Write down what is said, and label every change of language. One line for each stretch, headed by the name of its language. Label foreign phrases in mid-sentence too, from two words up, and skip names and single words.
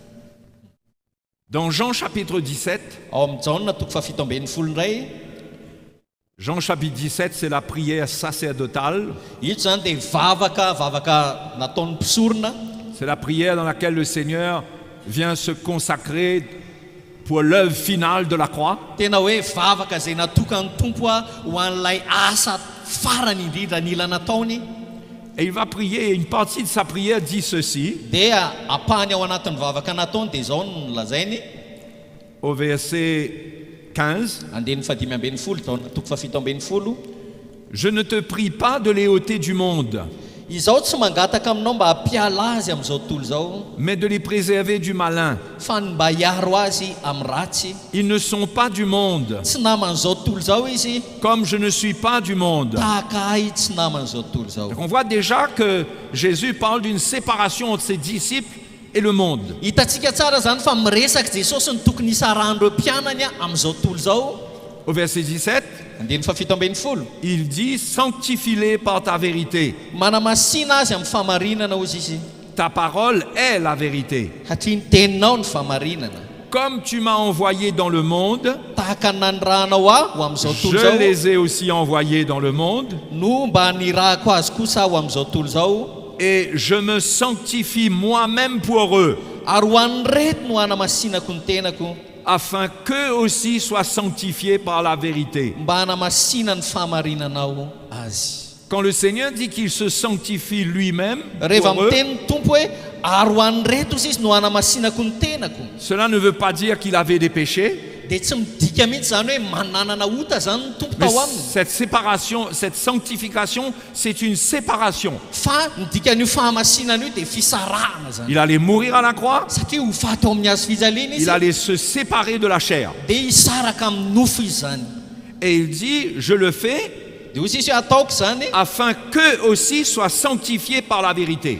French: Dans Jean chapitre 17,
Malagasy: Ao amin'ny Jaona toko fafito ambin'ny folo indray,
French: Jean chapitre 17, c'est la prière sacerdotale.
Malagasy: ito zany dia vavaka nataon'ny mpisorona.
French: C'est la prière dans laquelle le Seigneur vient se consacrer pour l'œuvre finale de la croix.
Malagasy: Tena hoe vavaka izay natokan'ny tompo ho an'ilay asa farany indrindra nila nataony.
French: Et il va prier, et une partie de sa prière dit ceci,
Malagasy: Dia apahany ao anatin'ny vavaka nataony dia izao no lazainy
French: au verset 15.
Malagasy: andeny fadimy ambin'ny folo Jaona toko fafito ambin'ny folo.
French: Je ne te prie pas de les ôter du monde,
Malagasy: Izaho tsy mangataka aminao mba hampiala azy amin'izao tontolo izao,
French: mais de les préserver du malin.
Malagasy: fa ny mba hiaro azy amin'ny ratsy.
French: Ils ne sont pas du monde,
Malagasy: Tsy naman'izao tontolo izao izy,
French: comme je ne suis pas du monde.
Malagasy: tahaka ahy tsy naman'izao tontolo izao.
French: Donc on voit déjà que Jésus parle d'une séparation entre ses disciples et le monde.
Malagasy: Hitantsika tsara zany fa miresaka Jesosy ny tokony hisarahan'ireo mpianany amin'izao tontolo izao.
French: Au verset 17,
Malagasy: Andeny fafito ambin'ny folo.
French: il dit « Sanctifie-les par ta vérité.
Malagasy: Manamasina azy amin'ny famarinana ozy izy,
French: Ta parole est la vérité.
Malagasy: satria ny teninao ny famarinana.
French: Comme tu m'as envoyé dans le monde,
Malagasy: Tahaka ny nanirahanao aho ho amin'izao tontolo
French: je
Malagasy: izao
French: les ai aussi envoyés dans le monde,
Malagasy: no mba nirahako azy kosa ho amin'izao tontolo izao,
French: et je me sanctifie moi-même pour eux,
Malagasy: ary ho an'ny reto no hanamasinako ny tenako,
French: afin qu'eux aussi soient sanctifiés par la vérité.
Malagasy: mba hanamasina ny famarinanao azy.
French: Quand le Seigneur dit qu'il se sanctifie lui-même
Malagasy: Rehefa
French: pour eux,
Malagasy: miteny ny tompo hoe ary ho an'ny reto izy no hanamasinako ny tenako,
French: cela ne veut pas dire qu'il avait des péchés,
Malagasy: dia tsy midika mihitsy zany hoe mananana ota zany ny tompo
French: mais
Malagasy: tao aminy,
French: cette séparation, cette sanctification, c'est une séparation.
Malagasy: fa ny dikan'io fahamasinana io dia fisarahana zany.
French: Il allait mourir à la croix,
Malagasy: Satria ho faty ao amin'ny hazo fijaliana
French: il
Malagasy: izy
French: allait se séparer de la chair.
Malagasy: dia hisaraka amin'ny nofo izy zany.
French: Et il dit, je le fais
Malagasy: Dia ozy izy hoe ataoko zany
French: afin qu'eux aussi soient sanctifiés par la vérité.